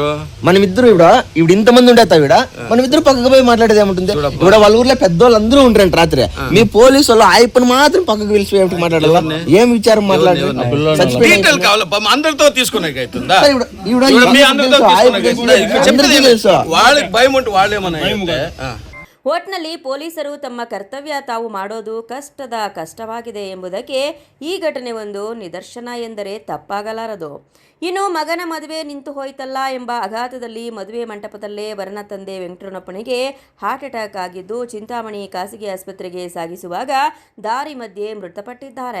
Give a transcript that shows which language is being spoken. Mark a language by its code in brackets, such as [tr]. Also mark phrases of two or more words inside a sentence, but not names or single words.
[te] మనమిద్దరు ఇప్పుడు ఇంతమంది ఉండేస్తావు మనమిద్దరు పక్కకు పోయి మాట్లాడేది ఏముంటుంది ఇప్పుడు వాళ్ళ ఊర్లో పెద్దోళ్ళు అందరూ ఉంటారంట రాత్రి మీ పోలీసు వాళ్ళు ఆయప్పని మాత్రం పక్కకు పిలిచి మాట్లాడాలా ఏం విచారం మాట్లాడారు డీటెయిల్ కావాలి అందరితో తీసుకునేకి అవుతుందా మీ అందరితో తెలుసు వాళ్ళకి భయం ఉంటే వాళ్ళేమన్నా [kn] ಒಟ್ನಲ್ಲಿ ಪೊಲೀಸರು ತಮ್ಮ ಕರ್ತವ್ಯ ತಾವು ಮಾಡೋದು ಕಷ್ಟವಾಗಿದೆ ಎಂಬುದಕ್ಕೆ ಈ ಘಟನೆ ಒಂದು ನಿದರ್ಶನ ಎಂದರೆ ತಪ್ಪಾಗಲಾರದು. ಇನ್ನು ಮಗನ ಮದುವೆ ನಿಂತು ಹೋಯ್ತಲ್ಲ ಎಂಬ ಆಘಾತದಲ್ಲಿ ಮದುವೆ ಮಂಟಪದಲ್ಲೇ ವರನ ತಂದೆ ವೆಂಕಟರಮಣಪ್ಪನಿಗೆ [en] heart attack [kn] ಆಗಿದ್ದು ಚಿಂತಾಮಣಿ ಖಾಸಗಿ ಆಸ್ಪತ್ರೆಗೆ ಸಾಗಿಸುವಾಗ ದಾರಿ ಮಧ್ಯೆ ಮೃತಪಟ್ಟಿದ್ದಾರೆ.